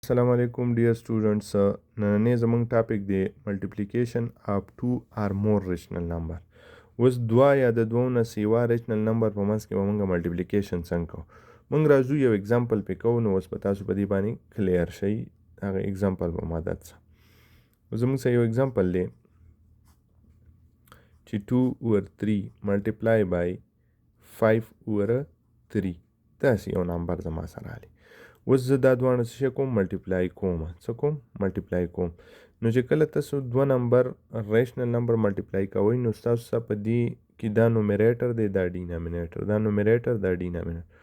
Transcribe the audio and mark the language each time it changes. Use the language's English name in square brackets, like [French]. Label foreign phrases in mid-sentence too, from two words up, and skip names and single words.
[Arabic] السلام عليكم [English] dear students. [Pashto] نننې زموږ ټاپک دی [English] multiplication of two or more rational number. [Pashto] اوس دوه یا د دوو نه سیوا [English] rational number [Pashto] په منځ کې به موږ ملټیپلیکیشن څنګه کوو. موږ راځو یو اگزامپل پې کوو، نو اوس به تاسو په دې باندې کلیر شئ. هغه اگزامپل به ما درته زموږ سره یو اگزامپل دی چې [English] 2 over 3 multiply by 5 over 3 [Pashto] داسې یو نمبر زما سره راغلی. اوس زه دا دواړه څه کوم ملټیپلای کوم. څه کوم ملټیپلای کوم. نو چې کله تاسو دوه نمبر [English] rational number [Pashto] ملټیپلای کوئ، نو ستاسو سره په دې کې دا نومیریټر دی، دا ډینامینیټر، دا نومیریټر، دا ډینامینیټر.